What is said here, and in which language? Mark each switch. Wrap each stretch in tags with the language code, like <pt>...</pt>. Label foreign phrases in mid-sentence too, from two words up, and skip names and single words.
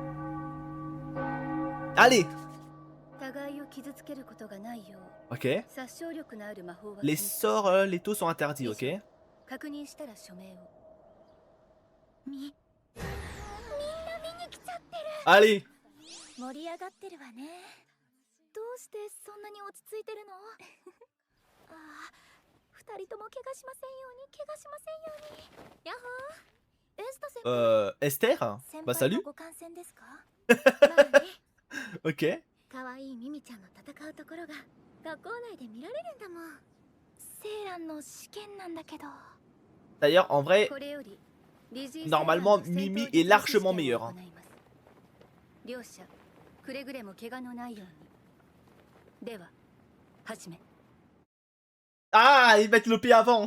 <fr>Allez! OK. Les sorts, létaux sont interdits, OK. Allez! エステー Bah salut!</fr> <ja>可愛いミミちゃんの戦うところが学校内で見られるんだもん。セーランの試験なんだけど。まあね。エスト先輩。</ja> <fr>D'ailleurs, en vrai, normalement, Mimi est largement meilleure, hein. Ah! Ils mettent le P avant!</fr>